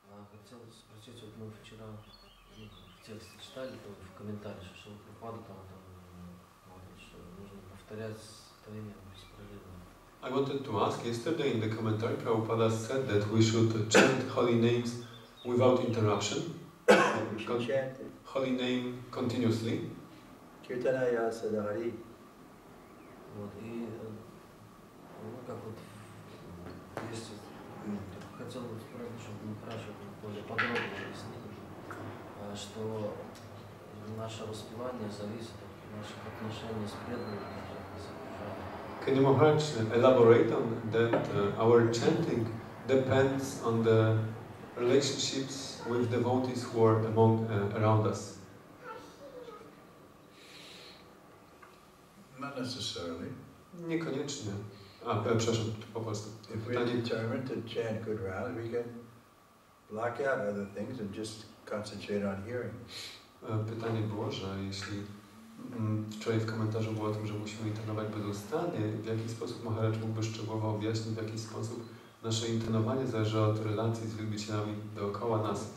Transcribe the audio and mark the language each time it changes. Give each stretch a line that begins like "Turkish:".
Russian: хотел спросить, вот мы вчера в тексте читали, то в комментариях, что Прабхупада там говорит, что нужно повторять творение беспрерывно.
English: I wanted to ask, yesterday in the commentary, Prabhupada said that we should chant holy names without interruption. We should chant it. Holy name continuously.
Sanskrit: Kirtanaya Sadhari.
Russian: Вот, и ну, как вот есть, хотел бы спросить, чтобы Махарадж более подробно объяснил, что наше воспевание зависит от наших отношений с преданными.
English: Can you, Maharaj, elaborate on that? Our chanting depends on the relationships with devotees who are around us. Not necessarily.
Polish: Niekoniecznie. Przepraszam, po polsku.
English: If we determine to chant good rounds, we can block out other things and just concentrate on hearing.
Polish: Pytanie było, że jeśli wczoraj w komentarzu było o tym, że musimy intonować bezustannie, w jaki sposób Maharaj mógłby szczegółowo objaśnić, w jaki sposób nasze intonowanie zależy od relacji z wielbicielami dookoła nas.